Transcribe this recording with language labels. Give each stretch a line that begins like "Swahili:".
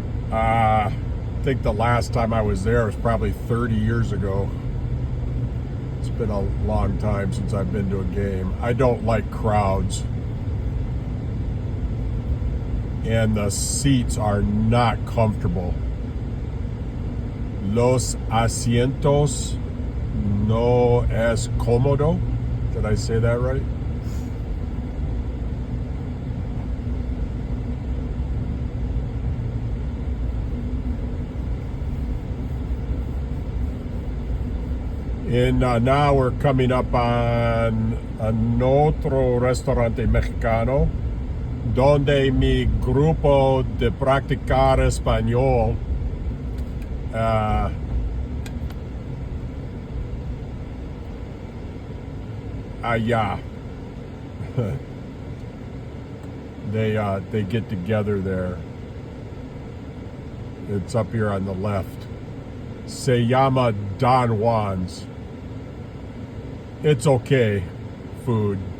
English: I think the last time I was there was probably 30 years ago. It's been a long time since I've been to a game. I don't like crowds. And the seats are not comfortable.
Spanish: Los asientos no es cómodo.
English: Did I say that right? And now we're coming up on
Spanish: otro restaurante mexicano donde mi grupo de practicar español allá.
English: They get together there. It's up here on the left.
Spanish: Se llama Don Juan's.
English: It's okay food.